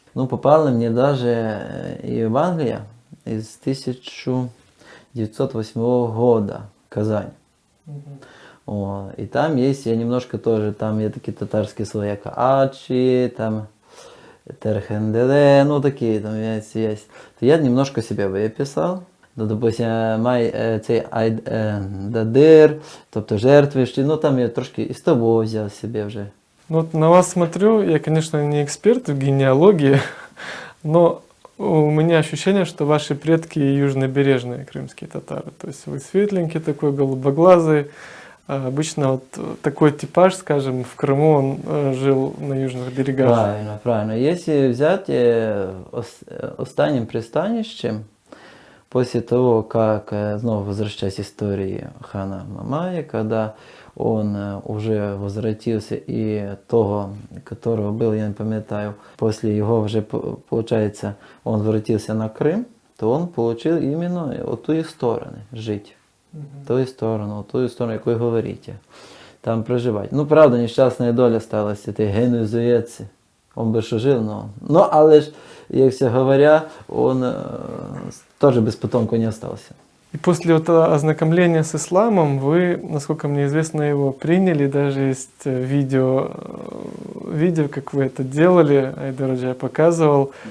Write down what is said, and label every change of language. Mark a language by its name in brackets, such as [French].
[Russian] Ну, попало мне даже и в Англию из 1908 года, Казань. И там есть, я немножко тоже, там есть такие татарские слова, как ачи, там терхенделе, ну такие там есть. То я немножко себе выписал. [Ukrainian] Ну, допустим, май цей дадир, тобто жертвищі, ну там я трошки із того взяв себе вже. [Russian] Ну, вот на вас смотрю, я, конечно, не эксперт в генеалогии, но у меня ощущение, что ваши предки южнобережные крымские татары. То есть вы светленький такой, голубоглазый. А обычно вот такой типаж, скажем, в Крыму он жил на южных берегах. Правильно, правильно. Если взять останнім пристанищем, после того, как снова возвращаясь истории хана Мамая, когда он уже возвратился и того, которого был, я не пам'ятаю, после его уже, получается, он возвратился на Крым, то он получил именно от ту сторону жить. [Ukrainian] Ту сторону, яку говорите. Там проживать. Ну, правда, нещасна доля сталася, ти генуезуєці. [Russian] Он би що жив, но але ж, як все говоря, он тоже без потомку не остался. И после вот ознакомления с исламом вы, насколько мне известно, его приняли, даже есть видео, как вы это делали, Айдар Ходжа показывал.